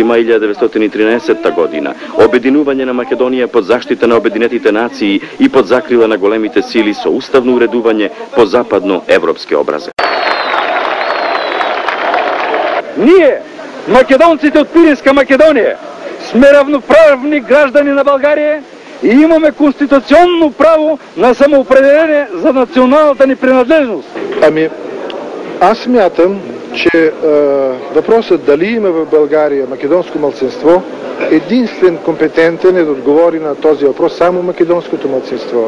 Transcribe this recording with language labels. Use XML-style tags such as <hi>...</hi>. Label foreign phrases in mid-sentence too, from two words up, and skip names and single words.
<mk>мај 1913 година, обединување на Македонија под заштита на Обединетите нации и под закрила на големите сили со уставно уредување по западно европски образе. Ние, македонците од Пиринска Македонија, сме равноправни граждани на Българија и имаме конституционно право на самоопределение за националната ни принадлежност.</mk> <bg>Аз смятам, че въпросът дали има в България македонско малцинство, единствен компетентен е да отговори на този въпрос само македонското малцинство.</bg>